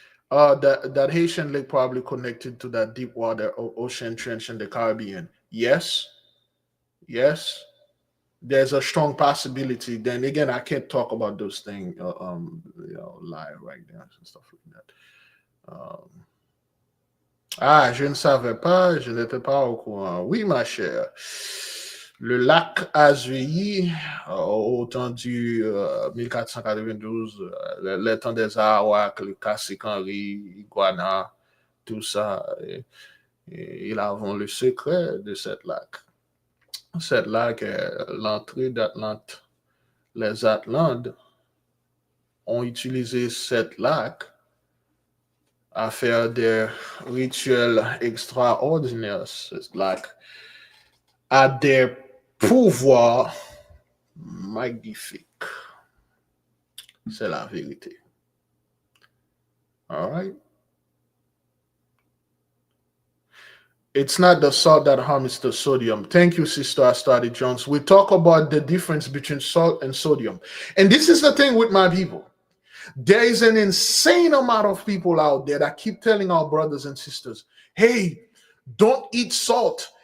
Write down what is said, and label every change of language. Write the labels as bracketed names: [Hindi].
[English] That Haitian lake probably connected to that deep water ocean trench in the Caribbean. Yes. There's a strong possibility. Then again, I can't talk about those things live right now and stuff like that. [French] Je ne savais pas, je n'étais pas au courant. Oui, ma chère. Le lac Azuyi, au temps du 1492, le temps des Arawaks, le Cassic-Henri, Iguana, tout ça, ils avons le secret de cette lac. Cette lac est l'entrée d'Atlante. Les Atlantes ont utilisé cette lac à faire des rituels extraordinaires. Cette lac a des pouvoirs magnifiques. C'est la vérité. [English] All right? It's not the salt that harms the sodium. Thank you, Sister Astadi Jones. We talk about the difference between salt and sodium. And this is the thing with my people. There is an insane amount of people out there that keep telling our brothers and sisters, hey, don't eat salt.